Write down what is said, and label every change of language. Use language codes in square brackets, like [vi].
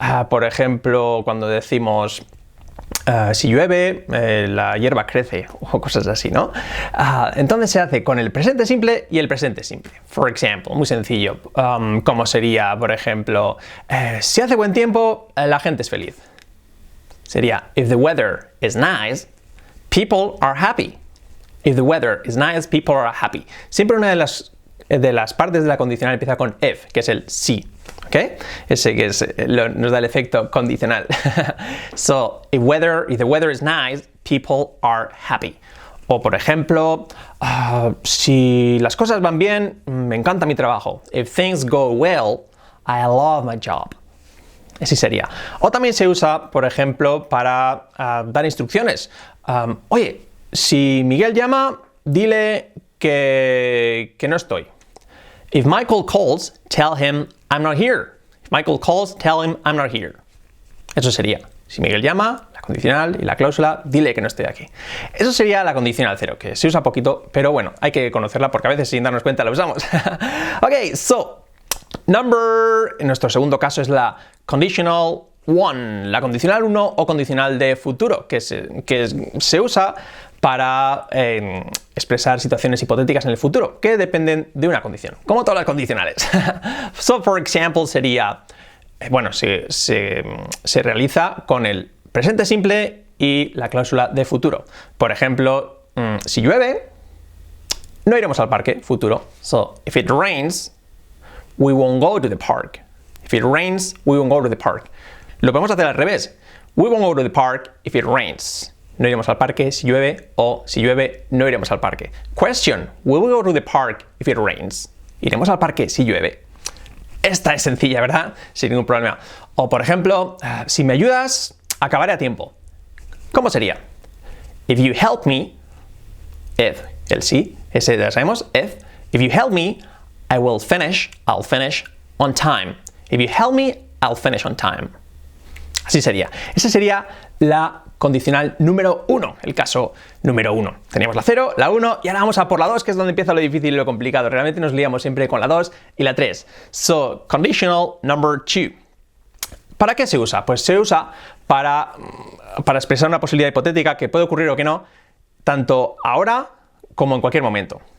[es] Por ejemplo, cuando decimos si llueve, la hierba crece, o cosas así, ¿no? Entonces se hace con el presente simple y el presente simple. [en] For example, [es] muy sencillo, como sería, por ejemplo, si hace buen tiempo, la gente es feliz. Sería, [en] if the weather is nice, people are happy. If the weather is nice, people are happy. [es] Siempre una de las partes de la condicional empieza con if, que es el si. ¿Ok? Ese que nos da el efecto condicional. [en] So, if the weather is nice, people are happy. [es] O, por ejemplo, si las cosas van bien, me encanta mi trabajo. [en] If things go well, I love my job. [es] Así sería. O también se usa, por ejemplo, para dar instrucciones. Oye, si Miguel llama, dile que no estoy. [en] If Michael calls, tell him I'm not here. If Michael calls, tell him I'm not here. [es] Eso sería. Si Miguel llama, la condicional y la cláusula, dile que no estoy aquí. Eso sería la condicional 0, que se usa poquito, pero bueno, hay que conocerla porque a veces sin darnos cuenta la usamos. [en] Ok, so, [es] en nuestro segundo caso es la conditional 1, la condicional 1 o condicional de futuro, que se usa para expresar situaciones hipotéticas en el futuro, que dependen de una condición, como todas las condicionales. [en] So, for example, [es] sería, bueno, se realiza con el presente simple y la cláusula de futuro. Por ejemplo, si llueve, no iremos al parque, futuro. [en] So, if it rains, we won't go to the park. If it rains, we won't go to the park. [es] Lo podemos hacer al revés. [en] We won't go to the park if it rains. [es] No iremos al parque si llueve, o si llueve, no iremos al parque. [en] Question, will we go to the park if it rains? [es] Iremos al parque si llueve. Esta es sencilla, ¿verdad? Sin ningún problema. O, por ejemplo, si me ayudas, acabaré a tiempo. ¿Cómo sería? [en] If you help me, if, [es] el sí, ese ya sabemos, [en] if you help me, I'll finish on time. If you help me, I'll finish on time. [es] Así sería. Esa sería la condicional número 1, el caso número 1. Teníamos la 0, la 1 y ahora vamos a por la 2, que es donde empieza lo difícil y lo complicado. Realmente nos liamos siempre con la 2 y la 3. [en] So, conditional number 2. [es] ¿Para qué se usa? Pues se usa para expresar una posibilidad hipotética que puede ocurrir o que no, tanto ahora como en cualquier momento.